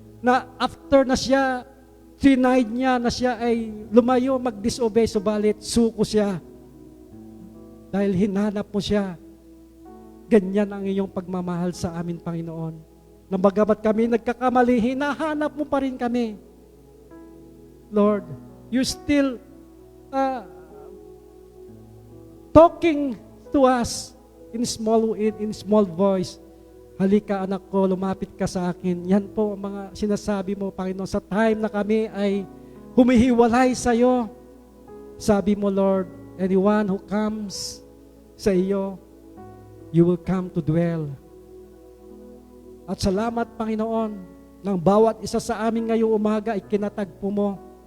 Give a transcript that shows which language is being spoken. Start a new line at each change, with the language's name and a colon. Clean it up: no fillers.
Filipino: Na after na siya, denied niya na siya ay lumayo, mag-disobey, subalit suko siya. Dahil hinanap mo siya. Ganyan ang iyong pagmamahal sa amin, Panginoon. Na bagamat kami nagkakamali, hinahanap mo pa rin kami.
English: Lord, you still talking to us in small voice.
Filipino: Halika anak ko, lumapit ka sa akin. Yan po ang mga sinasabi mo, Panginoon, sa time na kami ay humihiwalay sa iyo. Sabi mo,
English: Lord, anyone who comes
Filipino: sa iyo,
English: you will come to dwell.
Filipino: At salamat, Panginoon, ng bawat isa sa amin ngayong umaga ay kinatagpo mo.